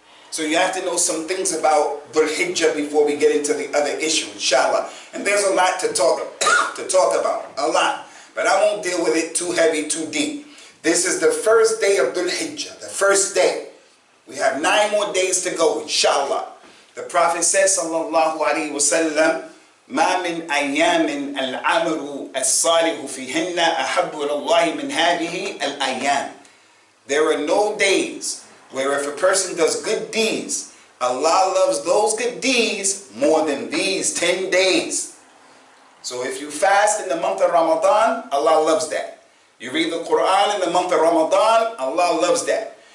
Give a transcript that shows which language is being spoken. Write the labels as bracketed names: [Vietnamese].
[English] So you have to know some things about Dhul Hijjah before we get into the other issue, inshallah. And there's a lot to talk about, a lot. But I won't deal with it too heavy, too deep. This is the first day of Dhul Hijjah, the first day. We have 9 more days to go, inshallah. The Prophet says, [Arabic] sallallahu alayhi wa sallam, ما من أيام العمل الصالح فيهن أحب إلى الله من هذه الأيام. [English] There are no days where if a person does good deeds, Allah loves those good deeds more than these 10 days. So if you fast in the month of Ramadan, Allah loves that. You read the Quran in the month of Ramadan, Allah loves that.